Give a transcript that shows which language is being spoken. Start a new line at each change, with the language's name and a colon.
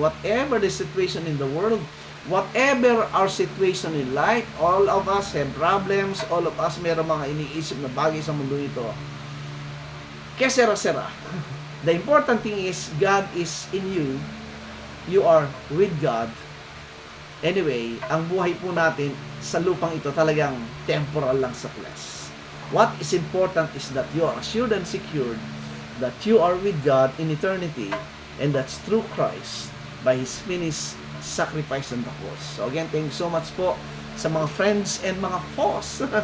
English: Whatever the situation in the world, whatever our situation in life, all of us have problems, all of us
Filipino: meron mga iniisip na bagay sa mundo ito.
English: Kaya sera-sera. The important thing is, God is in you. You are with God.
Filipino: Anyway, ang buhay po natin sa lupang ito talagang temporal lang sa flesh.
English: What is important is that you are assured and secured that you are with God in eternity, and that's through Christ by His finished sacrifice on the cross. So again, thank you so much
Filipino: po sa mga
English: friends and mga foes.